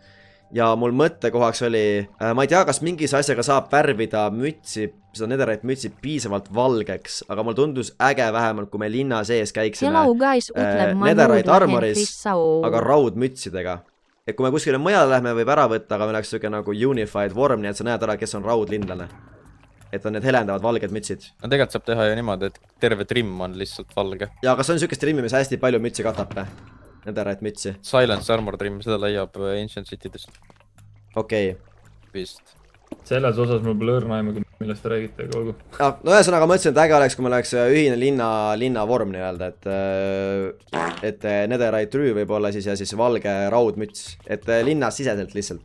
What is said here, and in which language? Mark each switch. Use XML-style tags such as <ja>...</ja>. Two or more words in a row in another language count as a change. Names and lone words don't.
<et>Ja mul mõttekohaks oli, ma ei tea, kas mingis asjaga saab värvida mütsi, seda netherite mütsi piisavalt valgeks, aga mul tundus äge vähemalt, kui me linna sees käiksime netherite armoris, aga raudmütsidega. Et kui me kuskile mujale lähme, võib ära võtta, aga meil oleks siuke nagu unified vorm, nii et sa näed ära, kes on raudlinlane. Et on need helendavad valged mütsid. No tegelikult saab teha ju niimoodi, et terve trim on lihtsalt valge. Ja kas on siukest trimmi, mis hästi palju mütsi katab? Netherite mütsi. Silence Armor trim, seda leiab Ancient City'dest. Okei. Vist. Selles osas mul pole õrna aimu, millest te räägite, aga olgu. No ühesõnaga mõtlesin, et äge oleks, kui meil oleks ühine linna vorm nii-öelda, et Netherite trüü võib olla siis ja siis valge raudmüts, et linnas siseselt lihtsalt.</et>